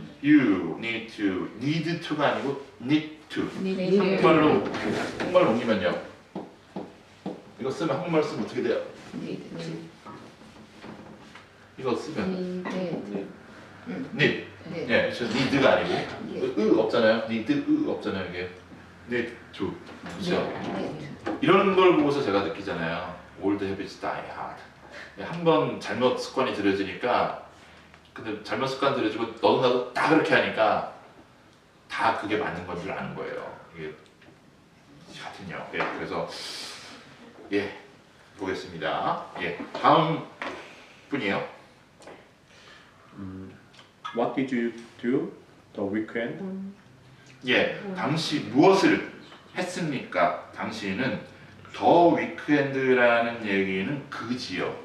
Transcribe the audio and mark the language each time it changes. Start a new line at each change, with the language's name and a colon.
English: You need to가
Korean: 아니고
English: need to.
Korean: 한국말로 옮기면요. 이거 쓰면 한국말 쓰면 어떻게 돼요? 이거 쓰면 need. 예, 저 need가 아니고 없잖아요. need 없잖아요. 이게
English: need to.
Korean: 그렇죠? 이런 걸 보고서 제가 느끼잖아요.
English: Old habits die hard.
Korean: 한번 잘못 습관이 들여지니까 근데 잘못 습관 들여지고 너도 나도 다 그렇게 하니까 다 그게 맞는 건 줄 아는 거예요. 이게 하여튼요. 예, 그래서 예 보겠습니다. 예, 다음 분이요.
English: What did you do the weekend?
Korean: 예, 당시 무엇을 했습니까? 당시는 더 위크엔드라는 얘기는 그지요.